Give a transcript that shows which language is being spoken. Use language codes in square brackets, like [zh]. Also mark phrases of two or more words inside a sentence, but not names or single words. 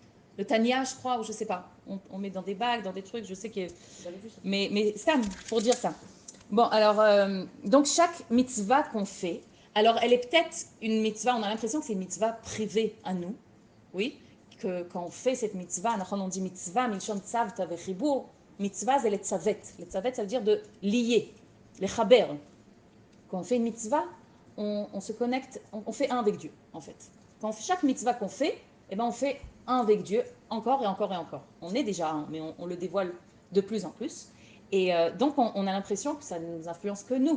[fr] Le Tania, je crois, ou je sais pas. On met dans des bagues, dans des trucs, je sais que... Mais Sam, pour dire ça. Bon, alors, donc chaque mitzvah qu'on fait, alors elle est peut-être une mitzvah, on a l'impression que c'est une mitzvah privée à nous, oui, que quand on fait cette mitzvah, on dit mitzvah, [he] מלשון צוותא וחיבור, [fr] mitzvah c'est les tzavet. Les tzavet, ça veut dire de lier, les chaber. Quand on fait une mitzvah, on se connecte, on fait un avec Dieu, en fait. Quand chaque mitzvah qu'on fait, eh ben on fait un avec Dieu, encore et encore et encore. On est déjà un, mais on le dévoile de plus en plus. Et donc, on a l'impression que ça ne nous influence que nous.